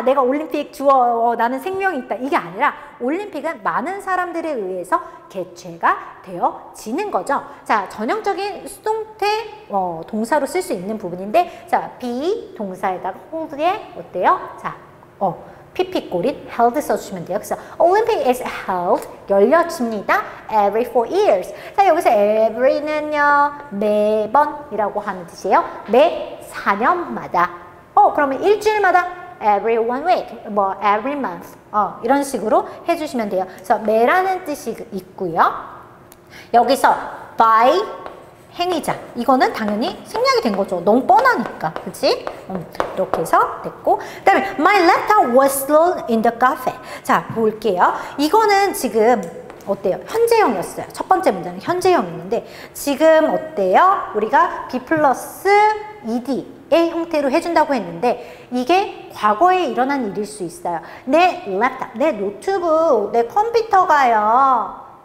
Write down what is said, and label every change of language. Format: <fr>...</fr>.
<ko>내가 올림픽 주어. 나는 생명이 있다. 이게 아니라 올림픽은 많은 사람들에 의해서 개최가 되어지는 거죠. 자, 전형적인 수동태 동사로 쓸 수 있는 부분인데, 자, be 동사에다가 hold에 어때요? 자, PP 꼬린 held 써주시면 돼요. 그래서</ko> <en>Olympic is held</en> <ko>열려집니다.</ko> <en>Every 4 years.</en> <ko>자, 여기서 every는요 매번이라고 하는 뜻이에요. 매 4년마다. 그러면 일주일마다</ko> <en>every 1 week, 뭐 every month.</en> <ko>이런 식으로 해주시면 돼요. 그래서 매라는 뜻이 있고요. 여기서 by 행위자. 이거는 당연히 생략이 된 거죠. 너무 뻔하니까. 그치? 이렇게 해서 됐고. 그 다음에</ko> <en>My laptop was stolen in the cafe.</en> <ko>자, 볼게요. 이거는 지금 어때요? 현재형이었어요. 첫 번째 문제는 현재형이었는데 지금 어때요? 우리가 B 플러스 ED의 형태로 해준다고 했는데 이게 과거에 일어난 일일 수 있어요. 내 랩탑, 내 노트북, 내 컴퓨터가요.</ko>